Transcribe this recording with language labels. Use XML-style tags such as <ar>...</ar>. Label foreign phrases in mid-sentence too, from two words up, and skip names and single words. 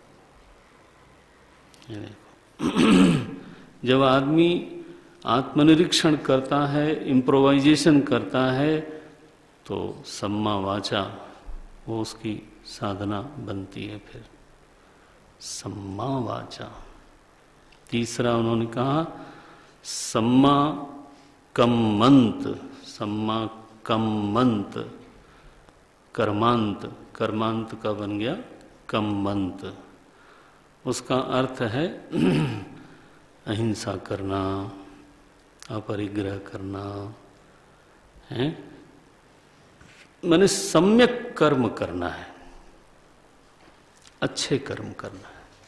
<hi>जब आदमी आत्मनिरीक्षण करता है, इम्प्रोवाइजेशन करता है, तो</hi> <pi>सम्मा वाचा</pi> <hi>वो उसकी साधना बनती है। फिर</hi> <pi>सम्मा वाचा।</pi> <hi>तीसरा उन्होंने कहा</hi> <pi>सम्मा कम्मंत। सम्मा कम्मंत,</pi> <hi>कर्मांत, कर्मांत का बन गया कम्मंत। उसका अर्थ है अहिंसा करना, अपरिग्रह करना है, माने सम्यक कर्म करना है, अच्छे कर्म करना है।</hi>